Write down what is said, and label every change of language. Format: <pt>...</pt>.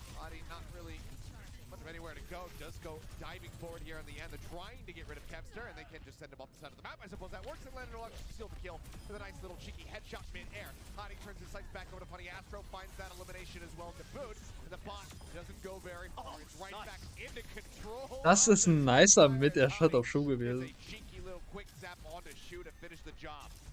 <en>Hadi not really much of anywhere to go. Does go diving forward here in the end. They're trying to get rid of Kevster, and they can just send him off the side of the map. I suppose that works. And Landon elects to steal the kill with a nice little cheeky headshot mid-air. Hadi turns his sights back over to Funny Astro, finds that elimination as well to boot. And the bot doesn't go very far. It's right back into control.</en> <de>Das ist ein nicer Mid-Air-Shot auf Schau gewesen.</de> <en>Cheeky little quick zap onto Schau to finish the job.</en>